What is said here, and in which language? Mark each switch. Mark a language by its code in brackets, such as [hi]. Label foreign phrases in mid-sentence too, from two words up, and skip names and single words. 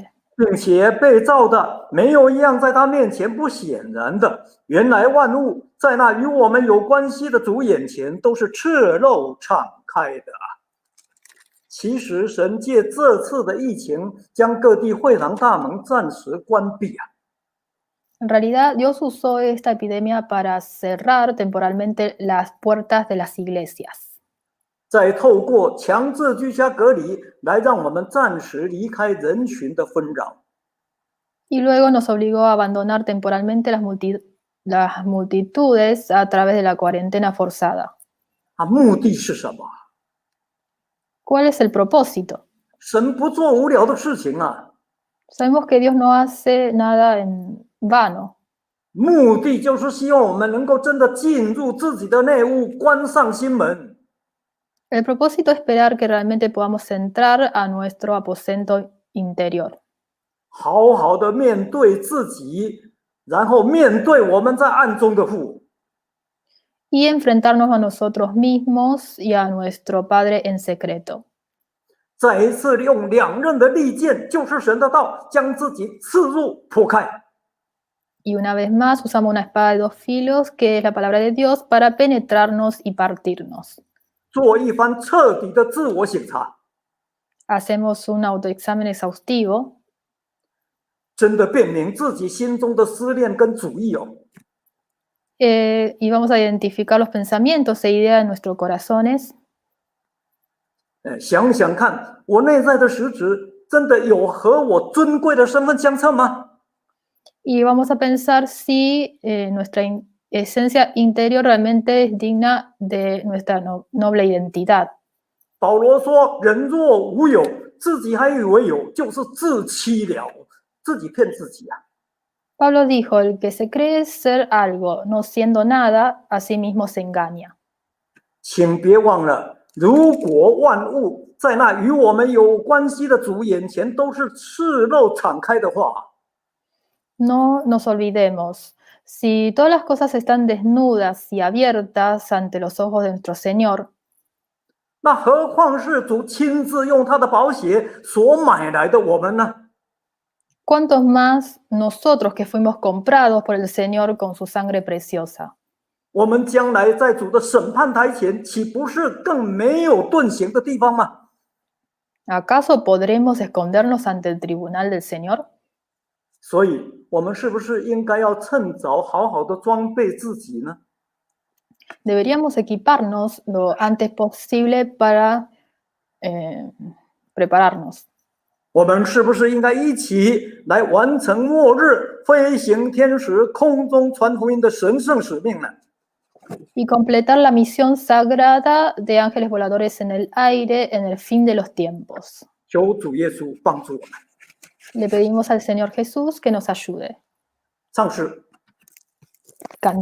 [zh] 并且被造的没有一样在他面前不显然的，原来万物在那与我们有关系的主眼前都是赤露敞开的啊。其实神借这次的疫情将各地会堂大门暂时关闭啊。 [es] En realidad, Dios usó esta epidemia para cerrar temporalmente las puertas de las iglesias. [zh] 再透过强制居家隔离来让我们暂时离开人群的纷扰。 [es] Y luego nos obligó a abandonar temporalmente las multitudes a través de la cuarentena forzada. [zh] 目的是什么？ [es] ¿Cuál es el propósito? [zh] 神不做无聊的事情啊， [es] Sabemos que Dios no hace nada en vano. [zh] 目的就是希望我们能够真的进入自己的内屋，关上心门。 [es] El propósito es esperar que realmente podamos entrar a nuestro aposento interior. [zh] 好好的面对自己，然后面对我们在暗中的父。 [es] Y enfrentarnos a nosotros mismos y a nuestro Padre en secreto. [zh] 再一次用两刃的利剑，就是神的道，将自己刺入破开。 [es] Y una vez más usamos una espada de 2 filos, que es la palabra de Dios, para penetrarnos y partirnos. [zh] 做一番彻底的自我省察， [es] Hacemos un autoexamen exhaustivo [zh] 真的辨明自己心中的思念跟主意哦。 [es] y vamos a identificar los pensamientos e ideas de nuestros corazones. [zh] 想想看，我内在的实质真的有和我尊贵的身份相称吗？ [es] Y vamos a pensar si nuestra esencia interior realmente es digna de nuestra noble identidad. [zh] 保罗说：“人若无有，自己还以为有，就是自欺了，自己骗自己啊。” [es] Pablo dijo, el que se cree ser algo, no siendo nada, a sí mismo se engaña. [zh] 请别忘了，如果万物在那与我们有关系的主眼前都是赤露敞开的话， [es] No nos olvidemos, si todas las cosas están desnudas y abiertas ante los ojos de nuestro Señor, [zh] 那何况是主亲自用他的宝血所买来的我们呢？ [es] ¿cuántos más nosotros que fuimos comprados por el Señor con su sangre preciosa? [zh] 我们将来在主的审判台前，岂不是更没有遁形的地方吗？ [es] ¿Acaso podremos escondernos ante el tribunal del Señor? [zh] 所以，我们是不是应该要趁早好好的装备自己呢？ [es] Deberíamos equiparnos lo antes posible para prepararnos. [zh] 我们是不是应该一起来完成末日飞行天使空中传福音的神圣使命呢？ [es] Y completar la misión sagrada de ángeles voladores en el aire en el fin de los tiempos. [zh] 求主耶稣帮助我们。 [es] Le pedimos al Señor Jesús que nos ayude. [zh] 唱诗。